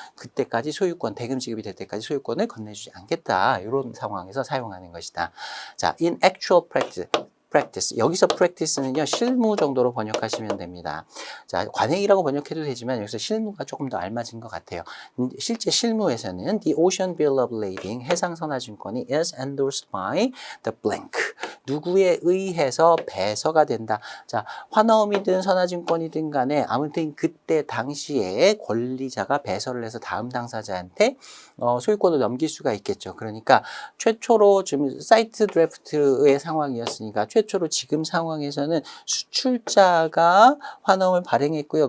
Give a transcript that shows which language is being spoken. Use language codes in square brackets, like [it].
[ko] 그때까지 소유권, 대금 지급이 될 때까지 소유권을 건네주지 않겠다. 이런 상황에서 사용하는 것이다. [en] 자, in actual practice. [ko] 여기서 practice는요, 실무 정도로 번역하시면 됩니다. 자, 관행이라고 번역해도 되지만 여기서 실무가 조금 더 알맞은 것 같아요. 실제 실무에서는 [en] the Ocean Bill of Lading, [ko] 해상선화증권이 [en] is endorsed by the blank. [ko] 누구에 의해서 배서가 된다. 자, 환어음이든 선화증권이든 간에 아무튼 그때 당시에 권리자가 배서를 해서 다음 당사자한테 소유권을 넘길 수가 있겠죠. 그러니까 최초로 지금 사이트 드래프트의 상황이었으니까 최초로 지금 상황에서는 수출자가 환어음을 발행했고요.